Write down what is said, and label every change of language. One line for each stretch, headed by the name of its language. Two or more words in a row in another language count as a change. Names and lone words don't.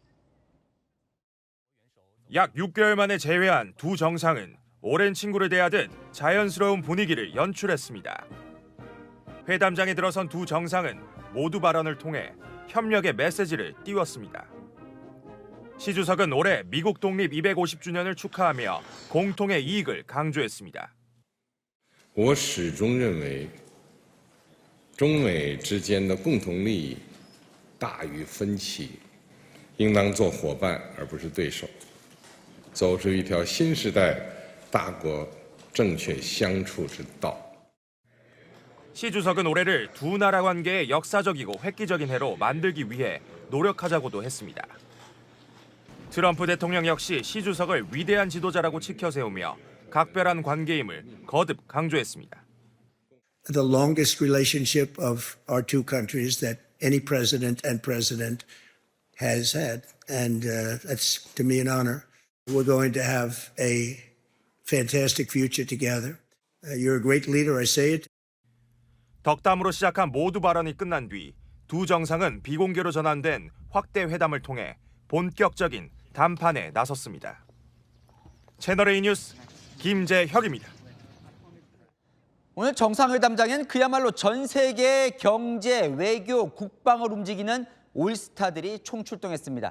Korean: 약 6개월 만에 재회한 두 정상은 오랜 친구를 대하듯 자연스러운 분위기를 연출했습니다. 회담장에 들어선 두 정상은 모두 발언을 통해 협력의 메시지를 띄웠습니다. 시 주석은 올해 미국 독립 250주년을 축하하며 공통의 이익을 강조했습니다.
Chinese: 我始终认为中美之间的共同利益大于分歧，应当做伙伴而不是对手，走出一条新时代大国正确相处之道。
Korean: 시 주석은 올해를 두 나라 관계의 역사적이고 획기적인 해로 만들기 위해 노력하자고도 했습니다. 트럼프 대통령 역시 시 주석을 위대한 지도자라고 치켜세우며 각별한 관계임을 거듭 강조했습니다.
English: The longest relationship of our two countries that any president and president has had, and that's to me an honor. We're going to have a fantastic future together. You're a great leader, I say it.
Korean: 덕담으로 시작한 모두 발언이 끝난 뒤 두 정상은 비공개로 전환된 확대 회담을 통해 본격적인 담판에 나섰습니다. 채널A 뉴스 김재혁입니다. 오늘 정상회담장엔 그야말로 전 세계의 경제, 외교, 국방을 움직이는 올스타들이 총출동했습니다.